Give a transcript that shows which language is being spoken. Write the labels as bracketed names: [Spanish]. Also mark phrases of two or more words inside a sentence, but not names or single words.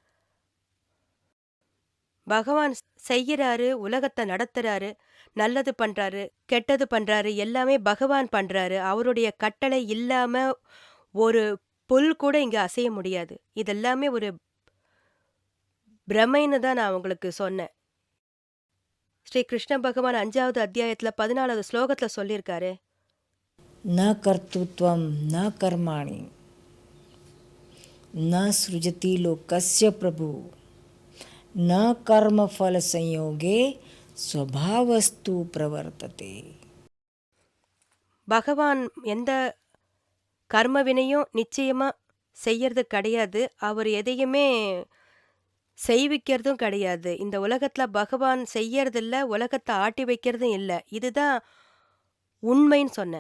[Tamil] பகவான் செய்யறாரு, உலகத்த நடத்துறாரு, நல்லது பண்றாரு, கெட்டது பண்றாரு, எல்லாமே பகவான் பண்றாரு. அவருடைய கட்டளை இல்லாம ஒரு புல் கூட இங்க அசைய முடியாது. இதெல்லாமே ஒரு பிரமைன்னு தான் நான் உங்களுக்கு சொன்னேன். ஸ்ரீ கிருஷ்ண பகவான் 5வது அத்தியாயத்துல 14வது ஸ்லோகத்துல சொல்லியிருக்காரு. [Sanskrit] न कर्तृत्वं न कर्माणि न सृजति लोकस्य प्रभु न कर्मफल संयोगे स्वभावस्तु प्रवर्तते. [Tamil] பகவான் எந்த கர்ம வினையும் நிச்சயமா செய்யறது கிடையாது. அவர் எதையுமே செய்விக்கிறதும் கிடையாது. இந்த உலகத்துல பகவான் செய்யறதில்ல, உலகத்த ஆட்டி வைக்கிறதும் இல்ல. இதுதான் உண்மைன்னு சொன்னேன்.